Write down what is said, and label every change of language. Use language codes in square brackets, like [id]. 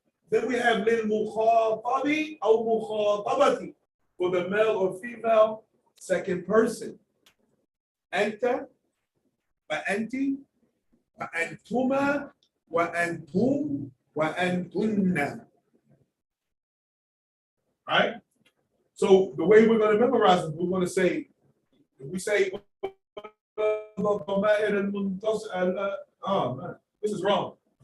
[en] Then we have [ar] للمخاطب أو مخاطبة [en] for the male or female second person. [ar] أنت وأنت وأنتما وأنتم وأنتن. [en] Right? So the way we're going to memorize it, we're going to say, if we say, oh man, this is wrong.